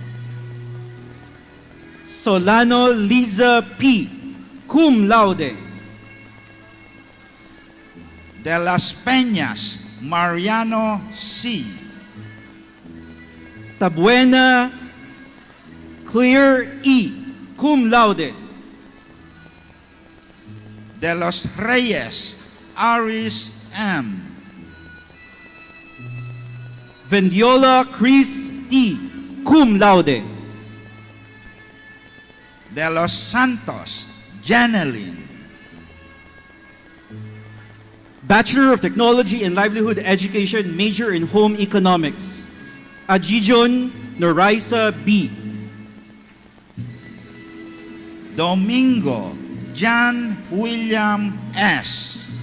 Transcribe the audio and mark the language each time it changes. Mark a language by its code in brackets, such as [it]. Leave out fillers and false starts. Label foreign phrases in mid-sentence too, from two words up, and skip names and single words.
[en] Solano Liza P. [la] Cum laude. [en] De las Peñas Mariano C. Tabuena Clear E. [la] Cum laude. [en] De los Reyes Aris M. Vendiola Chris T. [la] Cum laude. [en] De los Santos Janeline. Bachelor of Technology and Livelihood Education, major in Home Economics. Ajijon Noraisa B. Domingo John William S.